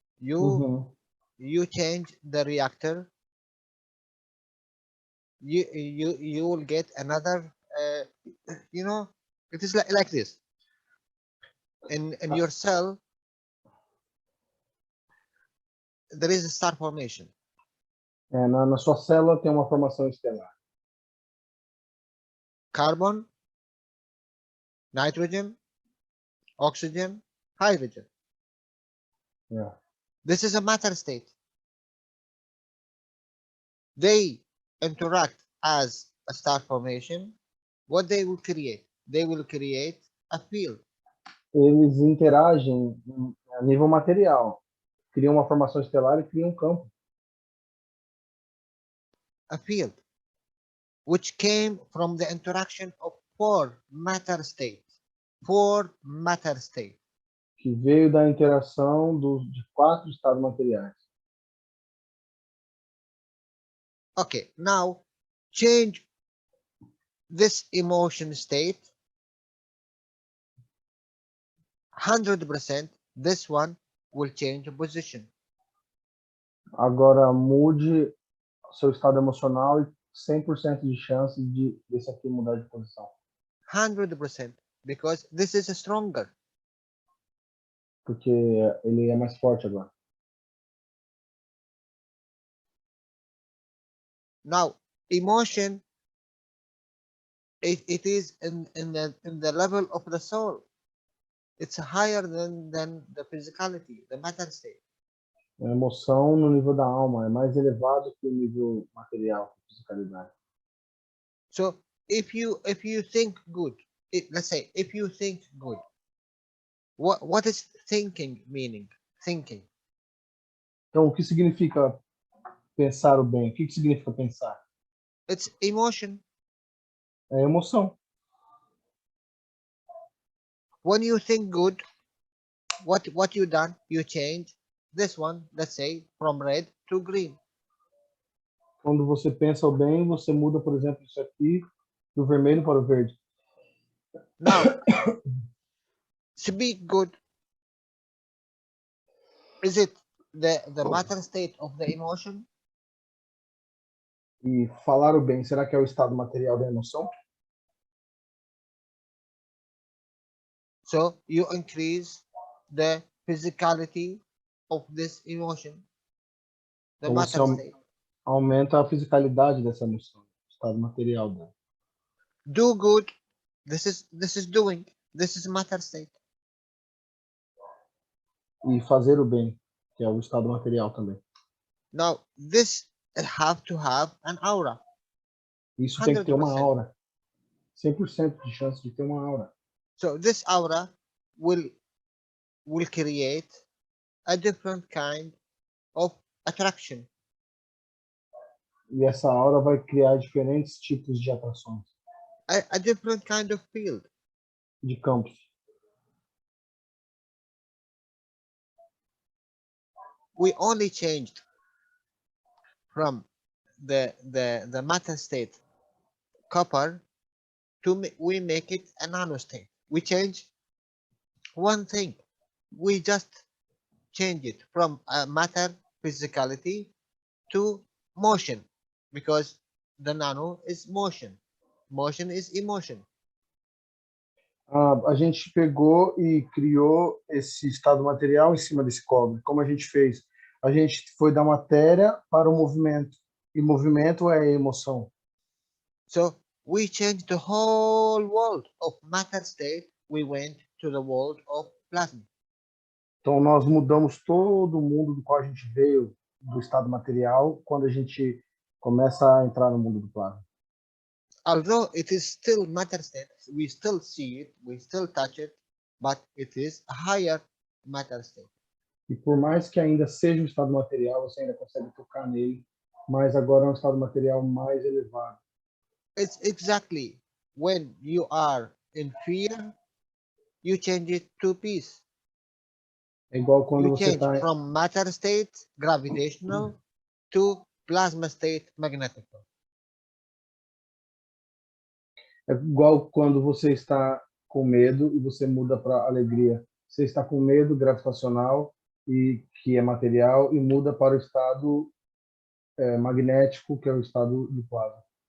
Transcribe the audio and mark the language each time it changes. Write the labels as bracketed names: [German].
[English] You change the reactor. You will get another. It is like this. In your cell, there is a star formation. [Portuguese] Na sua célula tem uma formação estelar. [English] Carbon, nitrogen, oxygen, hydrogen. Yeah. This is a matter state. They interact as a star formation. What they will create? They will create a field. [Portuguese] Eles interagem a nível material. Criam uma formação estelar e criam um campo. [English] A field, which came from the interaction of 4 matter states. 4 matter states. [Portuguese] Que veio da interação de 4 estados materiais. [English] Okay, now change this emotion state 100%. This one will change position. [Portuguese] Agora mude seu estado emocional e 100% de chance desse aqui mudar de posição. [English] 100%, because this is stronger. [Portuguese] Porque ele é mais forte agora. [English] Now, emotion, it is in the level of the soul. It's higher than the physicality, the matter state. [Portuguese] A emoção no nível da alma é mais elevado que o nível material, fisicalidade. [English] So if you think good, let's say if you think good, what is thinking meaning? Thinking. [Portuguese] Então, o que significa pensar o bem? O que significa pensar? [English] It's emotion. [Portuguese] É emoção. [English] When you think good, what you done? You change this one, let's say, from red to green. [Portuguese] Quando você pensa o bem, você muda, por exemplo, isso aqui do vermelho para o verde. [English] Now, speak good. Is it the matter state of the emotion? [Portuguese] E falar o bem, será que é o estado material da emoção? [English] So you increase the physicality of this emotion, the [Portuguese] Então, [English] matter state. [Portuguese] Aumenta a fisicalidade dessa emoção, o estado material dela. [English] Do good. This is doing. This is matter state. [Portuguese] E fazer o bem, que é o estado material também. [English] Now this have to have an aura. [Portuguese] Isso tem que ter uma [English] 100%. [Portuguese] aura. 100% de chance de ter uma aura. [English] So this aura will create a different kind of attraction. [Portuguese] E essa aura vai criar diferentes tipos de atrações. [English] A different kind of field. [Portuguese] De campos. [English] we only changed from the matter state copper to we make it a nano state. We change one thing. We just change it from a matter physicality to motion, because the nano is motion. Motion is emotion. [Portuguese] A gente pegou e criou esse estado material em cima desse cobre. Como a gente fez? A gente foi da matéria para o movimento. E movimento é emoção. [English] So we changed the whole world of matter state. We went to the world of plasma. [Portuguese] Então, nós mudamos todo o mundo do qual a gente veio, do estado material, quando a gente começa a entrar no mundo do plasma. [English] Although it is still matter state, we still see it, we still touch it, but it is a higher matter state. [Portuguese] E por mais que ainda seja um estado material, você ainda consegue tocar nele, mas agora é um estado material mais elevado. [English] It's exactly when you are in fear, you change it to peace. [Portuguese] É igual quando [English] You [Portuguese] você [English] change [Portuguese] está [English] from matter state, gravitational, to plasma state, magnetical. [Portuguese] É igual quando você está com medo e você muda para alegria. Você está com medo gravitacional e que é material e muda para o estado magnético, que é o estado de plasma.